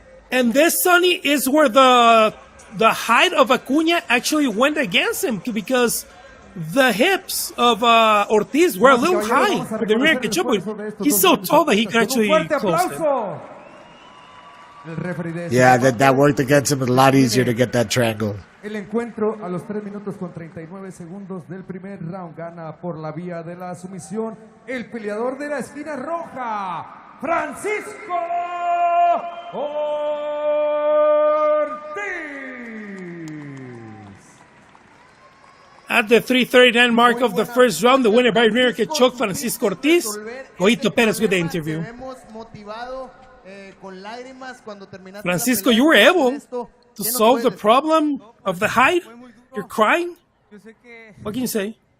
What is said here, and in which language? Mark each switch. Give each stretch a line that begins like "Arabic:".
English: And this, Sonny, is where the height of Acuna actually went against him, because the hips of Ortiz were a little high for the rear naked choke. He's so tall that he can actually close it. Yeah, that worked against him. A lot easier to get that triangle.
Spanish: El encuentro a los 3 minutos con 39 segundos del primer round gana por la vía de la sumisión el peleador de la esquina roja, Francisco Ortiz.
English: At the 3:39 mark of the first round, the winner by rear naked choke, Francisco Ortiz. Coito Perez with the interview. Francisco, you were able to solve the problem of the height. You're crying? What can you say?